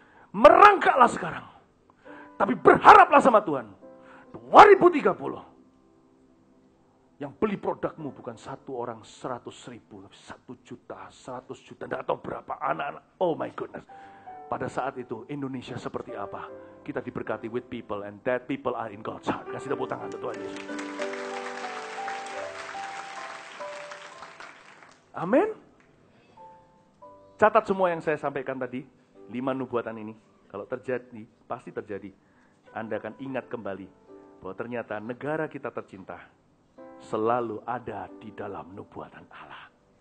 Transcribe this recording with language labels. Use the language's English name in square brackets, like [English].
[Indonesian] Merangkaklah sekarang. Tapi berharaplah sama Tuhan. 2030. Yang beli produkmu bukan 1 orang 100.000, tapi 1 juta, 100 juta, tidak tahu berapa anak-anak. [English] Oh my goodness. [Indonesian] Pada saat itu Indonesia seperti apa? Kita diberkati [English] with people and that people are in God's heart. [Indonesian] Kasih tepuk tangan untuk Tuhan Yesus. Amin. Catat semua yang saya sampaikan tadi. 5 nubuatan ini. Kalau terjadi, pasti terjadi. Anda akan ingat kembali bahwa ternyata negara kita tercinta selalu ada di dalam nubuatan Allah.